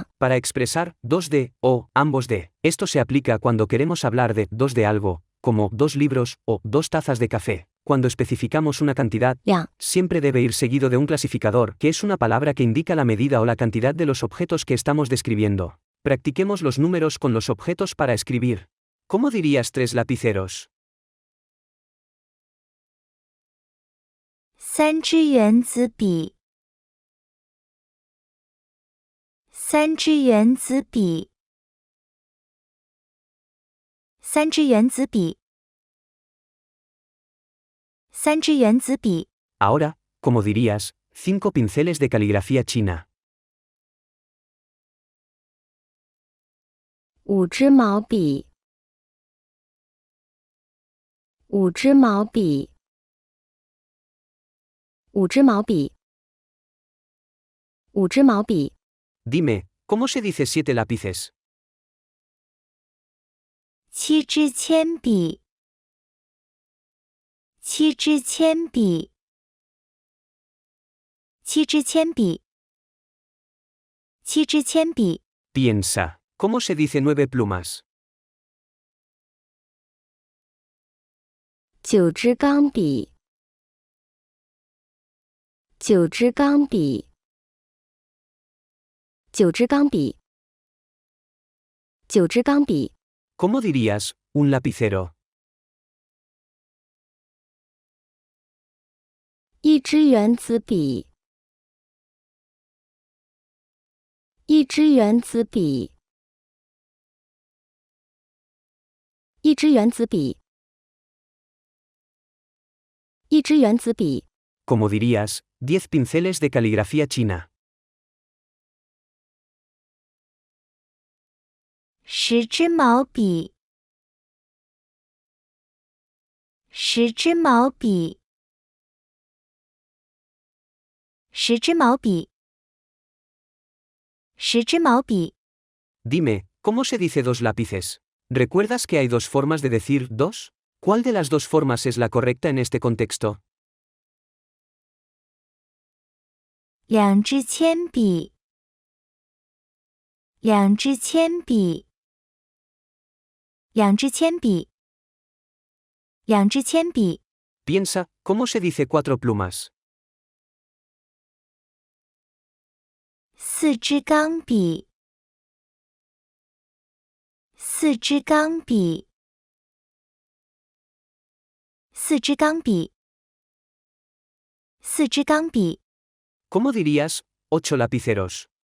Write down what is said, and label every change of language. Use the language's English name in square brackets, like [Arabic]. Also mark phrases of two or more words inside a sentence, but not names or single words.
[Spanish] Para expresar 2 de, o ambos de. Esto se aplica cuando queremos hablar de 2 de algo, como 2 libros, o 2 tazas de café. Cuando especificamos una cantidad, [Chinese] 两， [Spanish] siempre debe ir seguido de un clasificador, que es una palabra que indica la medida o la cantidad de los objetos que estamos describiendo. Practiquemos los números con los objetos para escribir. ¿Cómo dirías 3 lapiceros? [Chinese] 三支原子笔，三支原子笔，三支原子笔，三支原子笔， [Spanish] Ahora, ¿cómo dirías 5 pinceles de caligrafía china? [Chinese] 五支毛笔，五支毛笔，五支毛笔，五支毛笔， [Spanish] Dime, ¿cómo se dice 7 lápices? [Chinese] 七支铅笔，七支铅笔，七支铅笔，七支铅笔， [Spanish] Piensa, ¿cómo se dice 9 plumas? [Chinese] 九支钢笔，九支钢笔，九支钢笔，九支钢笔， [Spanish] ¿Cómo dirías 1 lapicero? [Chinese] 一支原子笔，一支原子笔，一支原子笔，一支原子笔。 [Spanish] Como dirías, 10 pinceles de caligrafía china. [Chinese] 10 支毛笔，10支毛笔，10支毛笔，10支毛笔。 [Spanish] Dime, ¿cómo se dice 2 lápices? ¿Recuerdas que hay 2 formas de decir 2? ¿Cuál de las 2 formas es la correcta en este contexto? [Chinese] 2 支铅笔，两支铅笔，两支铅笔，两支铅笔。 [Spanish] Piensa, ¿cómo se dice 4 plumas? [Chinese] 4 支钢笔，四支钢笔，四支钢笔，四支钢笔。 [Spanish] ¿Cómo dirías 8 lapiceros?